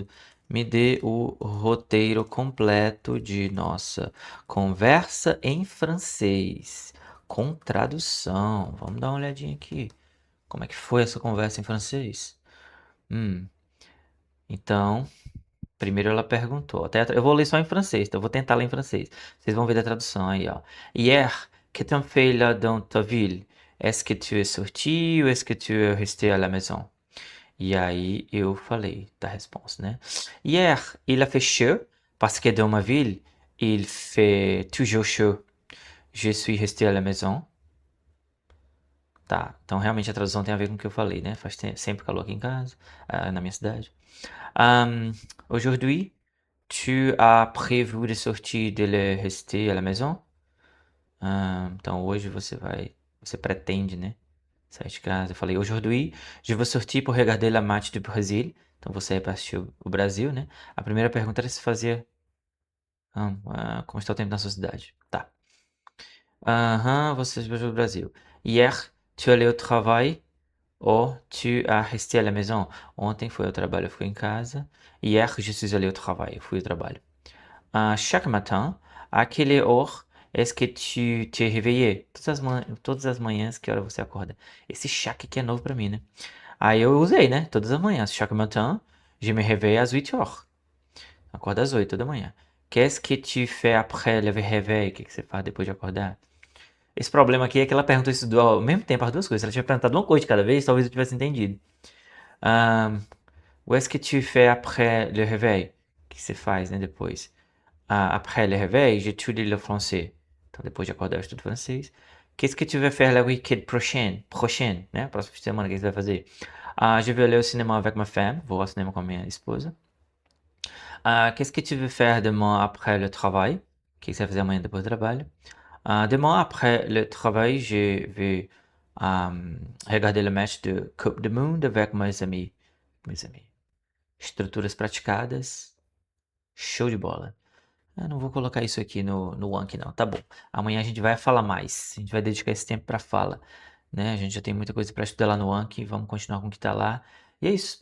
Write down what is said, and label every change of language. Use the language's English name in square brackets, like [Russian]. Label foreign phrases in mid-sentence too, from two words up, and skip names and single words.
[Portuguese] Me dê o roteiro completo de nossa conversa em francês, com tradução. Vamos dar uma olhadinha aqui. Como é que foi essa conversa em francês? Então, primeiro ela perguntou. Eu vou ler só em francês, então eu vou tentar ler em francês. Vocês vão ver a tradução aí, ó. [French] Hier, que t'as fait là dans ta ville? Est-ce que tu es sorti ou est-ce que tu es resté à la maison? [Portuguese] E aí eu falei da resposta, né? [French] Hier, il a fait chaud parce que dans ma ville, il fait toujours chaud. Je suis resté à la maison. [Portuguese] Tá, então realmente a tradução tem a ver com o que eu falei, né? Faz sempre calor aqui em casa, na minha cidade. [French] Aujourd'hui, tu as prévu de sortir de rester à la maison? [Portuguese] Então hoje você pretende, né? Sair de casa. Eu falei, [French] aujourd'hui, je veux sortir pour regarder la match do Brasil. [Portuguese] Então você é para assistir o Brasil, né? A primeira pergunta era se fazia como está o tempo na sua cidade. Tá. Você vai ao Brasil. [French] Hier, tu allais au travail ou tu as resté à la maison? [Portuguese] Ontem foi ao trabalho, eu fui em casa. [French] Hier, je suis allé au travail, [Portuguese] eu fui ao trabalho. [French] Chaque matin, à quelle heure est-ce que tu te réveillais? [Portuguese] Todas as manhãs, que hora você acorda? Esse chaque aqui é novo pra mim, né? Aí eu usei, né? Todas as manhãs. [French] Chaque matin, je me réveille [Portuguese] às 8 horas. Acorda às 8 da manhã. [French] Qu'est-ce que tu fais après le réveil? [Portuguese] O que você faz depois de acordar? Esse problema aqui é que ela perguntou isso ao mesmo tempo, as duas coisas. Se ela tinha perguntado uma coisa de cada vez, talvez eu tivesse entendido. [French] Où est-ce que tu fais après le réveil? [Portuguese] O que você faz, né, depois? [French] Après le réveil, j'étudie le français. [Portuguese] Então, depois de acordar, eu estudo francês. [French] Qu'est-ce que tu vas faire le week-end prochain? Prochaine, [Portuguese] né? Próxima semana, o que você vai fazer? [French] Je vais aller au cinéma avec ma femme. [Portuguese] Vou ao cinema com a minha esposa. [French] Qu'est-ce que tu veux faire demain après le travail? [Portuguese] O que você vai fazer amanhã depois do trabalho? [French] Demain après le travail, je vais Regardez le match de Coupe du Monde avec mes amis. [Portuguese] Estruturas praticadas. Show de bola. Não vou colocar isso aqui no Anki, não. Tá bom. Amanhã a gente vai falar mais. A gente vai dedicar esse tempo para fala. Né? A gente já tem muita coisa para estudar lá no Anki. Vamos continuar com o que tá lá. E é isso.